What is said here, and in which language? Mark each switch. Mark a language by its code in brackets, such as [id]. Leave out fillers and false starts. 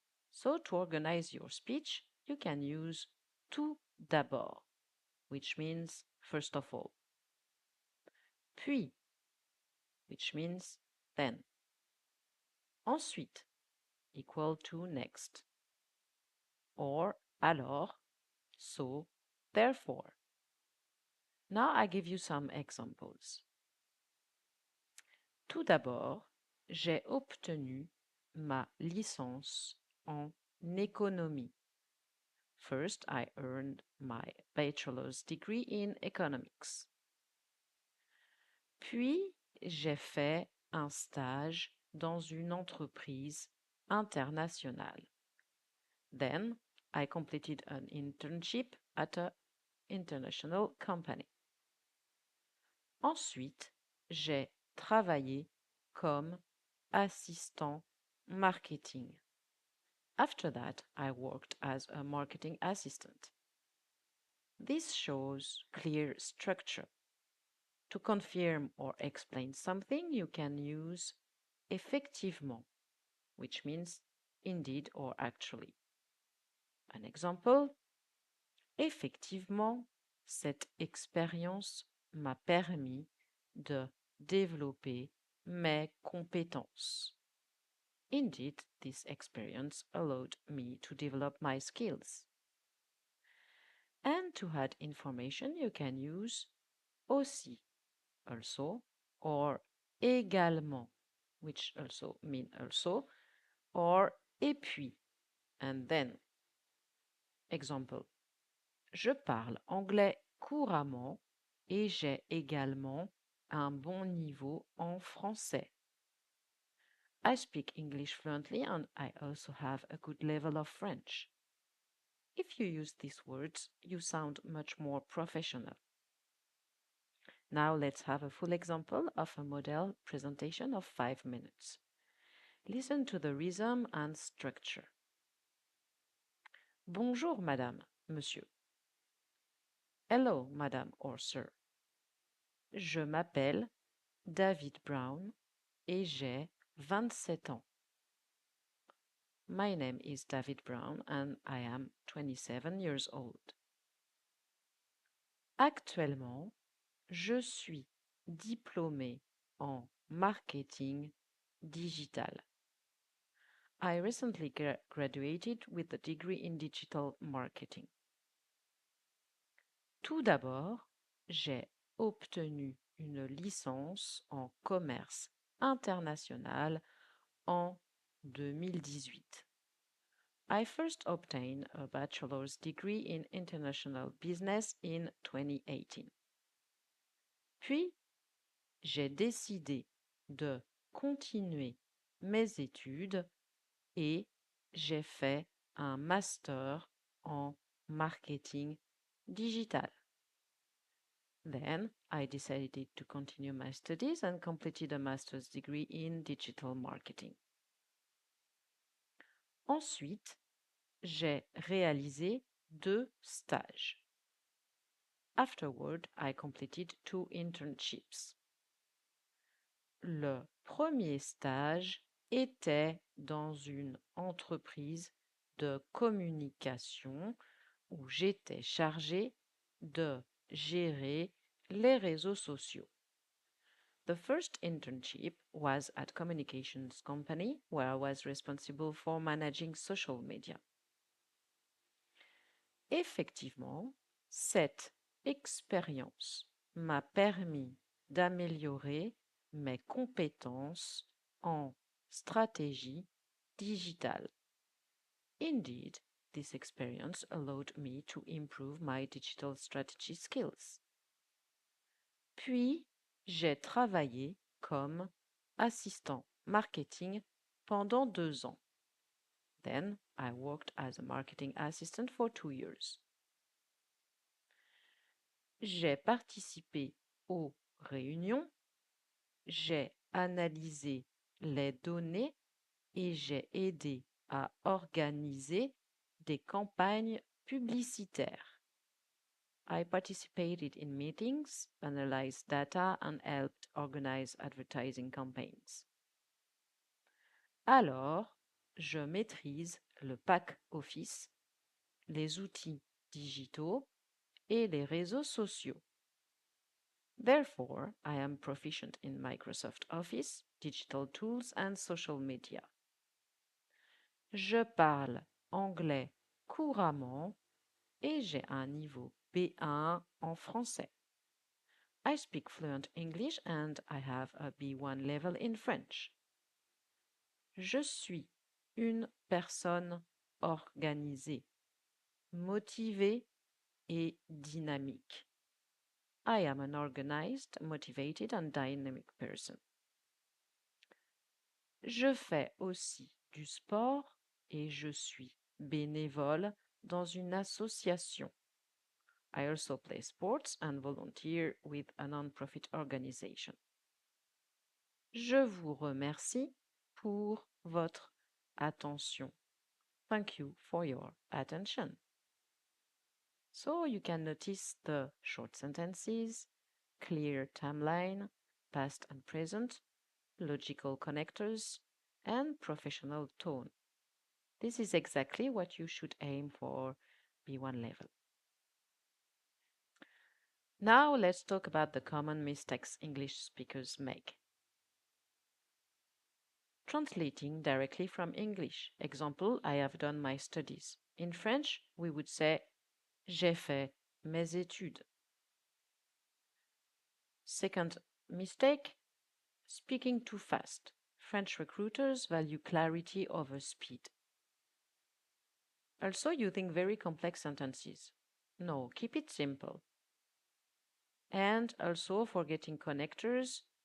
[en] So, to organize your speech, you can use tout d'abord, which means first of all, puis, which means then, ensuite, equal to next, or alors, so, therefore. Now I give you some examples. [fr] Tout d'abord, j'ai obtenu ma licence en économie. [en] First, I earned my bachelor's degree in economics. [fr] Puis, j'ai fait un stage dans une entreprise internationale. [en] Then, I completed an internship at an international company. [fr] Ensuite, j'ai travaillé comme assistant marketing. [en] After that, I worked as a marketing assistant. This shows clear structure. To confirm or explain something, you can use effectivement, which means indeed or actually. An example: [fr] effectivement, cette expérience m'a permis de développer mes compétences. [en] Indeed, this experience allowed me to develop my skills. And to add information, you can use aussi, also, or également, which also mean also, or et puis, and then. [fr] Example: je parle anglais couramment et j'ai également un bon niveau en français. [en] I speak English fluently and I also have a good level of French. If you use these words, you sound much more professional. Now let's have a full example of a model presentation of 5 minutes. Listen to the rhythm and structure. [fr] Bonjour, madame, monsieur. [en] Hello, madame or sir. [fr] Je m'appelle David Brown et j'ai 27 ans. [en] My name is David Brown and I am 27 years old. [fr] Actuellement, je suis diplômée en marketing digital. [en] I recently graduated with a degree in digital marketing. [fr] Tout d'abord, j'ai obtenu une licence en commerce international en 2018. [en] I first obtained a bachelor's degree in international business in 2018. [fr] Puis, j'ai décidé de continuer mes études et j'ai fait un master en marketing digital. [en] Then I decided to continue my studies and completed a master's degree in digital marketing. [fr] Ensuite, j'ai réalisé 2 stages. [en] Afterward, I completed 2 internships. [fr] Le premier stage était dans une entreprise de communication où j'étais chargée de gérer les réseaux sociaux. [en] The first internship was at communications company where I was responsible for managing social media. [fr] Effectivement, cette expérience m'a permis d'améliorer mes compétences en stratégie digitale. [en] Indeed, this experience allowed me to improve my digital strategy skills. [fr] Puis, j'ai travaillé comme assistant marketing pendant 2 ans. [en] Then, I worked as a marketing assistant for 2 years. [fr] J'ai participé aux réunions, j'ai analysé les données et j'ai aidé à organiser des campagnes publicitaires. [en] I participated in meetings, analyzed data and helped organize advertising campaigns. [fr] Alors, je maîtrise le pack Office, les outils digitaux et les réseaux sociaux. [en] Therefore, I am proficient in Microsoft Office, digital tools and social media. [fr] Je parle anglais couramment et j'ai un niveau B1 en français. [en] I speak fluent English and I have a B1 level in French. [fr] Je suis une personne organisée, motivée et dynamique. [en] I am an organized, motivated and dynamic person. [fr] Je fais aussi du sport et je suis bénévole dans une association. [en] I also play sports and volunteer with a non-profit organization. [fr] Je vous remercie pour votre attention. [en] Thank you for your attention. So you can notice the short sentences, clear timeline, past and present, logical connectors, and professional tone. This is exactly what you should aim for B1 level. Now let's talk about the common mistakes English speakers make. Translating directly from English. Example, I have done my studies. In French, we would say [fr] j'ai fait mes études. [en] Second mistake, speaking too fast. French recruiters value clarity over speed. Also, using very complex sentences. No, keep it simple. And also, forgetting connectors.